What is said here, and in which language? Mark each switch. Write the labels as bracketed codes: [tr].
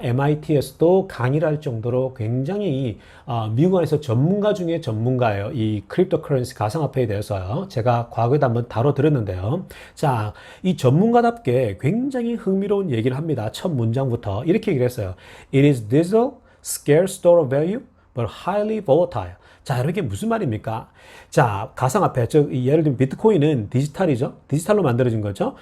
[ko] MIT에서도 강의를 할 정도로 굉장히 미국 안에서 전문가 중에 전문가예요. 이 크립토커런시 가상화폐에 대해서요. 제가 과거에도 한번 다뤄드렸는데요. 자, 이 전문가답게 굉장히 흥미로운 얘기를 합니다. 첫 문장부터 이렇게 얘기를 했어요. [en] It is digital, scarce store of value, but highly volatile. [ko] 자, 이게 무슨 말입니까? 자, 가상화폐, 즉 예를 들면 비트코인은 디지털이죠. 디지털로 만들어진 거죠.